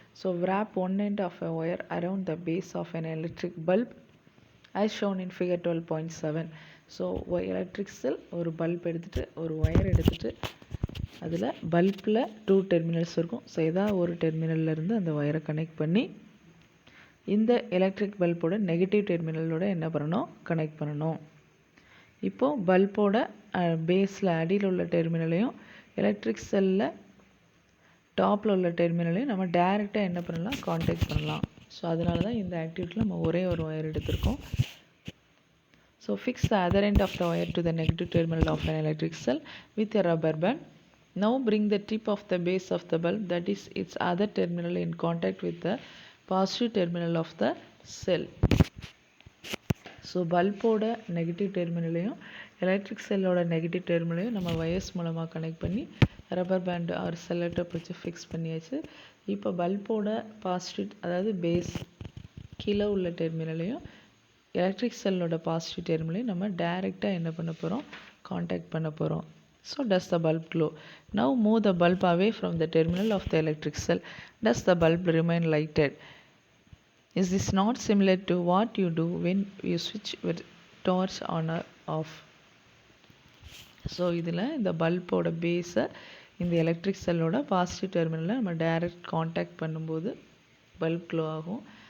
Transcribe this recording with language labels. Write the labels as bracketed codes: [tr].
[en] So wrap one end of a wire around the base of an electric bulb as shown in figure 12.7. [ta] So electric செல் ஒரு bulb எடுத்துகிட்டு ஒரு wire எடுத்துகிட்டு அதில் பல்பில் 2 terminals இருக்கும். So ஏதாவது ஒரு டெர்மினல்லேருந்து அந்த ஒயரை கனெக்ட் பண்ணி இந்த எலக்ட்ரிக் பல்போட நெகட்டிவ் டெர்மினலோட என்ன பண்ணணும், கனெக்ட் பண்ணணும். இப்போது பல்போட பேஸில் அடியில் உள்ள டெர்மினலையும் எலக்ட்ரிக் செல்லில் டாப்பில் உள்ள டெர்மினலையும் நம்ம டேரெக்டாக என்ன பண்ணலாம், காண்டாக்ட் பண்ணலாம். ஸோ அதனால தான் இந்த ஆக்டிவிட்டியில் நம்ம ஒரே ஒரு ஒயர் எடுத்திருக்கோம். [en] So fix the other end of the wire to the negative terminal of an electric cell with a rubber band. Now bring the tip of the base of the bulb, that is its other terminal, in contact with the positive terminal of the cell. [ta] So பல்போட negative டெர்மினலையும் electric செல்லோட negative டெர்மினலையும் நம்ம wires மூலமாக connect பண்ணி rubber pant R செல்லோட்டப் வச்சு fix பண்ணியாச்சு. இப்போ பல்போட positive, அதாவது base கீழே உள்ள டெர்மினலையும் electric செல்லோட positive டெர்மினலையும் நம்ம டைரெக்டாக என்ன பண்ண போகிறோம், காண்டாக்ட் பண்ண போகிறோம். [en] So does the bulb glow? Now move the bulb away from the terminal of the electric cell. Does the bulb remain lighted? Is this not similar to what you do when you switch your torch on or off? [ta] So இதில் இந்த பல்போட பேஸை இந்த electric செல்லோட positive டெர்மினலில் நம்ம direct contact பண்ணும்போது bulb glow ஆகும்.